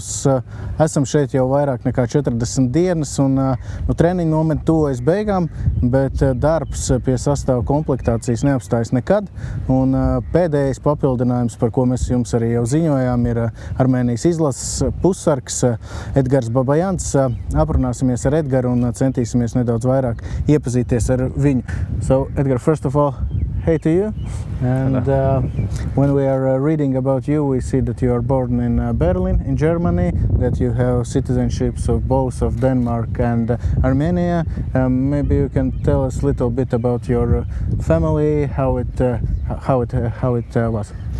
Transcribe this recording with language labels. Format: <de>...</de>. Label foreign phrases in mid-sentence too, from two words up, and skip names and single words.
<lv>Esam šeit jau vairāk nekā 40 dienas un treniņu nometne tuvojas beigām, bet darbs pie sastāva komplektācijas neapstājas nekad. Un pēdējais papildinājums, par ko mēs jums arī jau ziņojām, ir Armēnijas izlases pussargs Edgars Babayans. Aprunāsimies ar Edgaru un centīsimies nedaudz vairāk iepazīties ar viņu.</lv> <en>So, Edgar, first of all, hey to you. And when we are reading about you, we see that you are born in Berlin, in Germany, that you have citizenships of both of Denmark and Armenia. Maybe you can tell us a little bit about your family, how it was.</en>